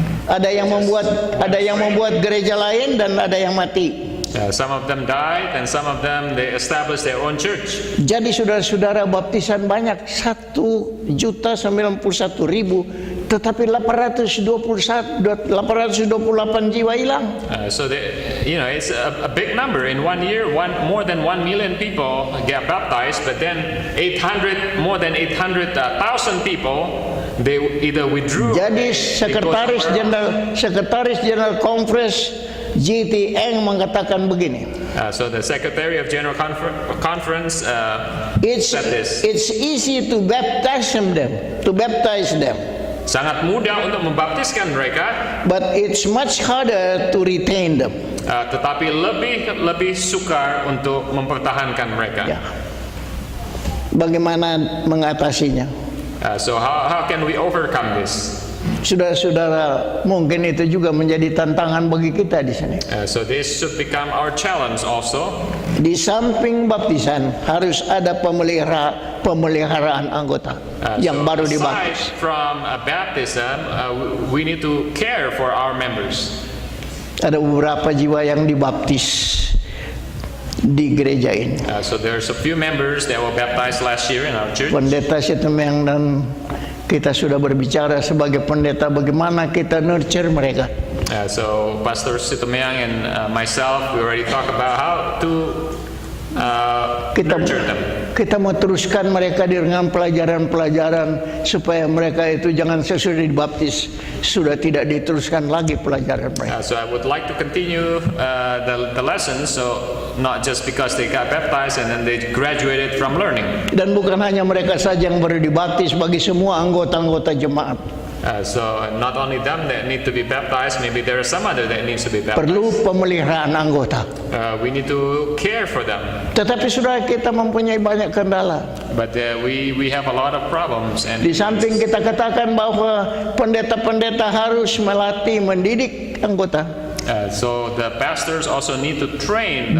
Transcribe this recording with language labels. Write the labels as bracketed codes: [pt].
[id] ada yang membuat gereja lain, dan ada yang mati. [en] some of them died, and some of them they established their own church. [id] Jadi saudara-saudara, baptisan banyak 1.091.000, tetapi 828 jiwa hilang. [en] So it's a big number. In 1 year, more than 1 million people get baptized, but then more than 800,000 people they either withdrew. [id] Jadi sekretaris jenderal Conference GTN mengatakan begini. [en] So the Secretary of General Conference said this. It's easy to baptize them, [id] Sangat mudah untuk membaptiskan mereka, [en] but it's much harder to retain them. [id] tetapi lebih sukar untuk mempertahankan mereka. Ya. Bagaimana mengatasinya? [en] So how can we overcome this? [id] Saudara-saudara, mungkin itu juga menjadi tantangan bagi kita di sini. [en] So this should become our challenge also. [id] Di samping baptisan harus ada pemeliharaan anggota yang baru [en] Aside [id] dibaptis. [en] from baptism, we need to care for our members. [id] Ada beberapa jiwa yang dibaptis di gereja ini. [en] So there's a few members that were baptized last year in our church. [id] Pendeta Situmeng dan kita sudah berbicara sebagai pendeta bagaimana kita nurture mereka. [en] So Pastor Situmeyang and myself, we already talked about how to nurture them. [id] Kita mau teruskan mereka dengan pelajaran-pelajaran supaya mereka itu jangan sesudah dibaptis sudah tidak diteruskan lagi pelajaran mereka. [en] So I would like to continue the lessons, so not just because they got baptized and then they graduated from learning. [id] Dan bukan hanya mereka saja yang baru dibaptis, bagi semua anggota-anggota jemaat. [en] So not only them that need to be baptized, maybe there are some other that needs to be baptized. [id] Perlu pemeliharaan anggota. [en] We need to care for them. [id] Tetapi saudara, kita mempunyai banyak kendala. [en] But we have a lot of problems, and [id] Di samping kita katakan bahwa pendeta-pendeta harus melatih, mendidik anggota. [en] so the pastors also need to train.